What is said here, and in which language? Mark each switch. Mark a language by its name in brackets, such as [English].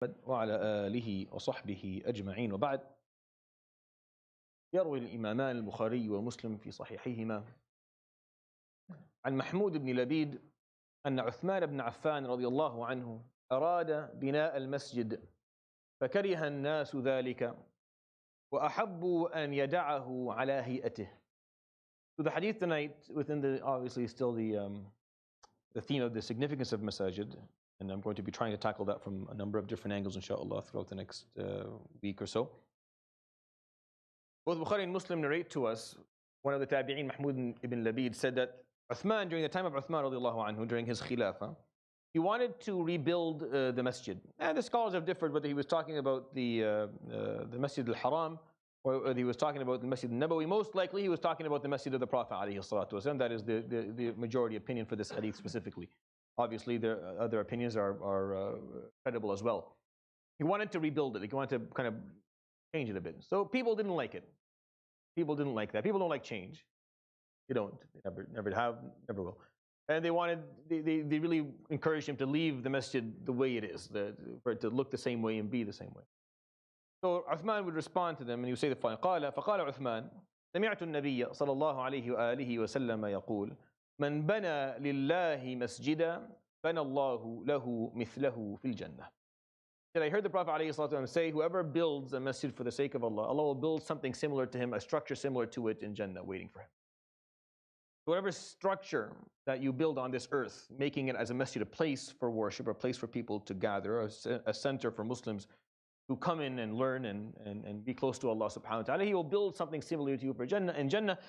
[Arabic] وعلى آله وصحبه أجمعين وبعد. يروي الإمامان البخاري ومسلم في صحيحيهما عن محمود بن لبيد أن عثمان بن عفان رضي الله عنه أراد بناء المسجد فكره الناس ذلك وأحبوا أن يدعه على هيئته. [English] So the hadith tonight, within the obviously still the theme of the significance of Masajid, and I'm going to be trying to tackle that from a number of different angles, inshallah, throughout the next week or so. Both Bukhari and Muslim narrate to us, one of the tabi'een, Mahmud ibn Labid, said that Uthman, during the time of Uthman radiallahu anhu, during his khilafah, he wanted to rebuild the masjid. And the scholars have differed whether he was talking about the Masjid al-Haram or whether he was talking about the Masjid al-Nabawi. Most likely he was talking about the Masjid of the Prophet alayhi salatu wasalam. That is the majority opinion for this hadith specifically. Obviously, there other opinions are credible as well. He wanted to rebuild it. He wanted to kind of change it a bit. So people didn't like it. People didn't like that. People don't like change. They don't. They never have, never will. And they really encouraged him to leave the masjid the way it is, for it to look the same way and be the same way. So Uthman would respond to them and he would say the following: [Arabic] فقال عثمان سمعت النبي صلى الله عليه وآله وسلم يقول من بنى لله مسجدا بنى الله له مثله في الجنة. [English] And I heard the Prophet ﷺ say, whoever builds a masjid for the sake of Allah, Allah will build something similar to him, a structure similar to it in Jannah waiting for him. Whatever structure that you build on this earth, making it as a masjid, a place for worship, a place for people to gather, a center for Muslims who come in and learn and be close to Allah subhanahu wa ta'ala, he will build something similar to you for Jannah, in Jannah.